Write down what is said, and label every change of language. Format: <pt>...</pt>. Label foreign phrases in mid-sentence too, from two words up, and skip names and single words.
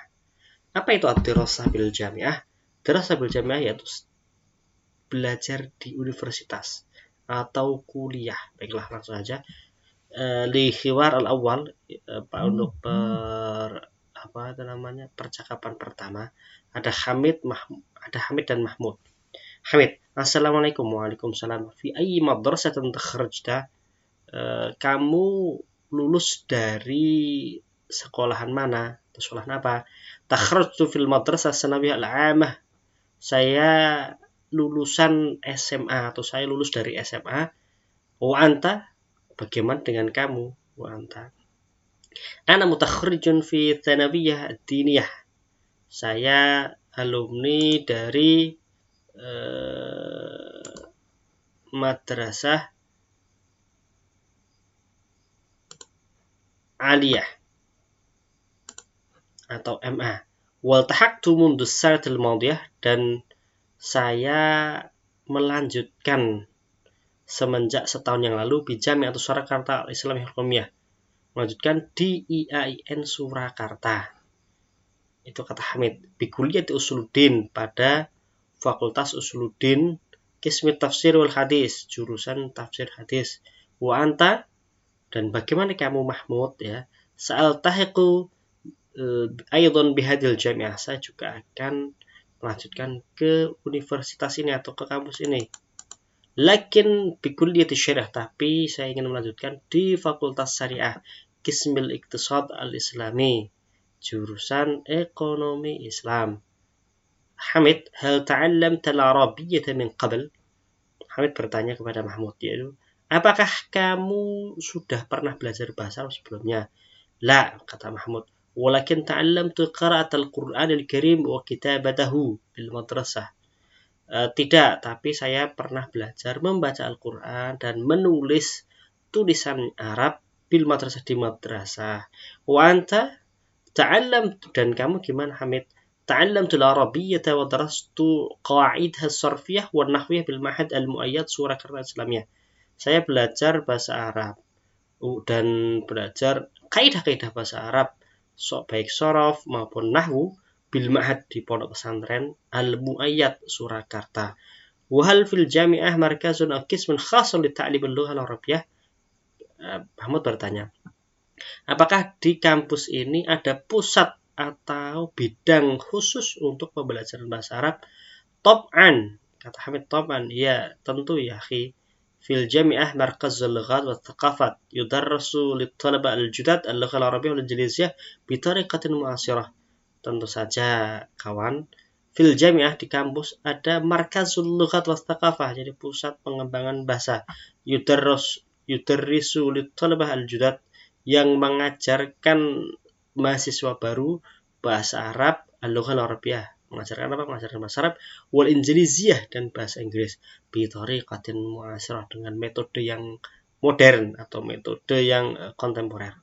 <id>Apa itu</id> <ar>الدراسة بالجامعة? دراسة بالجامعة</ar> <id>yaitu belajar di universitas atau kuliah. Baiklah, langsung saja.</id> <ar>للحوار الأول,</ar> <id>untuk percakapan pertama ada Hamid dan Mahmud.</id> <ar>حامد، السلام عليكم. وعليكم السلام. في أي مدرسة تخرجت?</ar> <id>Kamu lulus dari sekolahan mana? Atau sekolahan apa?</id> <ar>تخرجت في المدرسة الثانوية العامة.</ar> <id>Saya lulusan SMA atau saya lulus dari SMA.</id> <ar>وأنت?</ar> <id>Bagaimana dengan kamu?</id> <ar>وأنت? أنا متخرج في الثانوية الدينية.</ar> <id>Saya alumni dari madrasah aliyah atau MA.</id> <ar>والتحقت منذ السنة الماضية,</ar> <id>dan saya melanjutkan semenjak setahun yang lalu di Jami'ah Surakarta Al-Islamiyah Al-Hukumiyah, melanjutkan di IAIN Surakarta. Itu kata Hamid.</id> <ar>بكلية أصول الدين,</ar> <id>pada Fakultas Usuluddin,</id> <ar>قسم التفسير والحديث,</ar> <id>jurusan tafsir hadis.</id> <ar>وأنت?</ar> <id>Dan bagaimana kamu Mahmud? Ya,</id> <ar>سألتحق أيضا بهذه الجامعة.</ar> <id>Saya juga akan melanjutkan ke universitas ini atau ke kampus ini.</id> <ar>لكن بكلية الشريعة,</ar> <id>tapi saya ingin melanjutkan di Fakultas Syariah,</id> <ar>قسم الاقتصاد الإسلامي,</ar> <id>jurusan ekonomi Islam.</id> <ar>حامد، هل تعلمت العربية من قبل?</ar> <id>Hamid bertanya kepada Mahmud, yaitu, apakah kamu sudah pernah belajar bahasa Arab sebelumnya? La, kata Mahmud.</id> <ar>ولكن تعلمت قراءة القرآن الكريم وكتابته بالمدرسة.</ar> <id>Tidak, tapi saya pernah belajar membaca Al-Quran dan menulis tulisan Arab</id> <ar>بالمدرسة,</ar> <id>di madrasah.</id> <ar>وأنت?</ar> <id>Ta'allamtu, dan kamu gimana Hamid?</id> <ar>تعلمت العربية ودرست قواعدها الصرفية والنحوية بالمعهد المؤيد سوراكرتا إسلامية.</ar> <id>Saya belajar bahasa Arab dan belajar kaidah-kaidah bahasa Arab, baik sorof maupun nahwu,</id> <ar>بالمعهد,</ar> <id>di pondok pesantren al-mu'ayyad Surakarta.</id> <ar>وهل في الجامعة مركز أو قسم خاص لتعليم اللغة العربية?</ar> <id>Mahmud bertanya, apakah di kampus ini ada pusat atau bidang khusus untuk pembelajaran bahasa Arab? Tab'an, kata Hamid. Tab'an, ya tentu</id> <ar>يا أخي. في الجامعة مركز اللغات والثقافة يدرس للطلاب الجدد اللغة العربية والإنجليزية بطريقة معاصرة.</ar> <id>Tentu saja kawan,</id> <ar>في الجامعة,</ar> <id>di kampus ada</id> <ar>مركز اللغات والثقافة,</ar> <id>jadi pusat pengembangan bahasa.</id> <ar>يدرس للطلاب الجدد,</ar> <id>yang mengajarkan mahasiswa baru bahasa Arab</id> <ar>اللغة العربية,</ar> <id>Mengajarkan apa? Mengajarkan bahasa Arab.</id> <ar>والإنجليزية,</ar> <id>dan bahasa Inggris.</id> <ar>بطريقة معاصرة,</ar> <id>dengan metode yang modern atau metode yang kontemporer.</id>